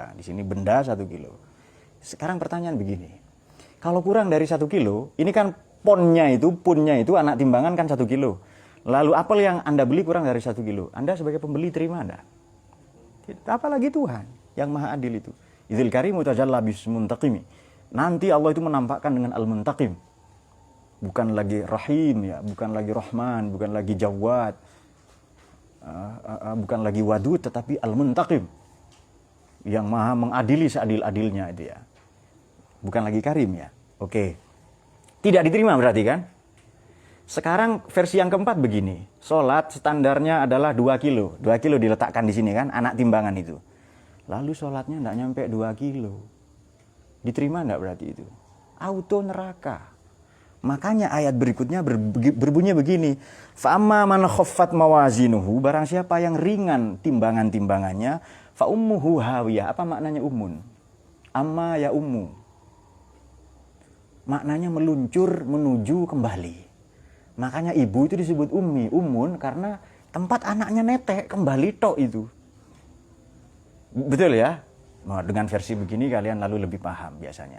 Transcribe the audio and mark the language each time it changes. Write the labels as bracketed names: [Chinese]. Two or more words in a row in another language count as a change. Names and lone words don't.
[Indonesian] Di sini benda 1 kilo. Sekarang pertanyaan begini. Kalau kurang dari 1 kilo, ini kan punnya itu anak timbangan kan 1 kilo. Lalu apel yang Anda beli kurang dari 1 kilo. Anda sebagai pembeli terima Anda? Apalagi Tuhan yang maha adil itu. [Arabic] إذِ الكريمُ تجلّى باسمِ المنتقمِ. [Indonesian] Nanti Allah itu menampakkan dengan al-muntaqim. Bukan lagi Rahim ya, bukan lagi Rahman, bukan lagi Jawad, bukan lagi Wadud, tetapi Al-Muntaqim, yang maha mengadili seadil-adilnya itu ya. Bukan lagi Karim ya. Oke. Tidak diterima berarti kan? Sekarang versi yang keempat begini. Sholat standarnya adalah 2 kilo. 2 kilo diletakkan di sini kan, anak timbangan itu. Lalu sholatnya tidak nyampe 2 kilo. Diterima tidak berarti itu? Auto neraka. Makanya ayat berikutnya berbunyi begini. [Arabic] فأمّا من خفّت موازينه, [Indonesian] barang siapa yang ringan timbangan-timbangannya, [Arabic] فأمّه هاوية. [Indonesian] Apa maknanya ummun? [Arabic] أمّ يؤمّ. [Indonesian] Maknanya meluncur, menuju, kembali. Makanya ibu itu disebut ummi, ummun, karena tempat anaknya netek, kembali tok itu. Betul ya? Nah, dengan versi begini kalian lalu lebih paham biasanya.